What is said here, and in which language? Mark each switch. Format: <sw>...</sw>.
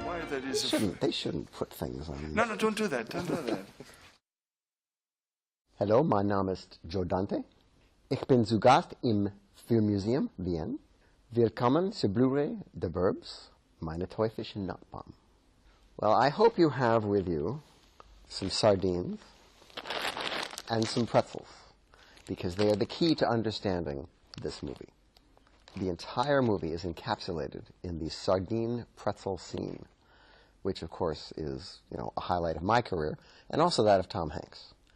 <en>That is They shouldn't put things on. No, don't do that. Don't do that.</en> <de>Hallo, mein Name ist Joe Dante. Ich bin zu Gast im Filmmuseum Wien. Willkommen zu Blu-ray The Burbs, meine teuflische Nachbarn.</de> <en>Well, I hope you have with you some sardines and some pretzels, because they are the key to understanding this movie. The entire movie is encapsulated in the sardine pretzel scene, which of course is, a highlight of my career, and also that of Tom Hanks.</en>